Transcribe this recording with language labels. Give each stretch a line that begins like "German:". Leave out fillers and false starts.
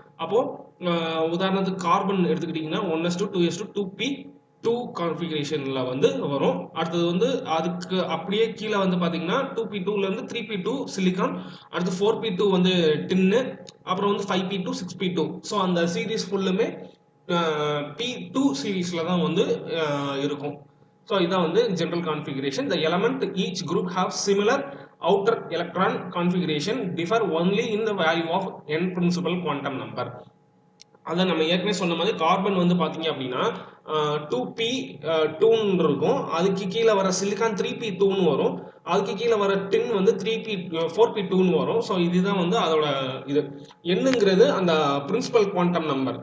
Tamil: அப்போ உதாரணத்துக்கு கார்பன் எடுத்துக்கிட்டிங்கன்னா 1s2 2s2 2p2 கான்ஃபிகரேஷனில் வந்து வரும். அடுத்தது வந்து அதுக்கு அப்படியே கீழே வந்து பார்த்தீங்கன்னா 2p2லேருந்து 3p2 சிலிக்கான், அடுத்து 4p2 வந்து டின்னு, அப்புறம் வந்து 5p2 6p2. ஸோ அந்த சீரீஸ் ஃபுல்லுமே p2 சீரீஸில் தான் வந்து இருக்கும். ஸோ இதான் வந்து general configuration.
English: The element each group have similar outer electron configuration differ only in the value of n principal quantum number.
Tamil: அதை நம்ம ஏற்கனவே சொன்ன மாதிரி கார்பன் வந்து பார்த்தீங்க அப்படின்னா 2p2 இருக்கும். அதுக்கு கீழே வர சிலிக்கான் 3p2 வரும். அதுக்கு கீழே வர டின் வந்து 4p2 வரும். ஸோ இதுதான் வந்து அதோட இது என்னங்கிறது அந்த பிரின்சிபல் குவாண்டம் நம்பர்.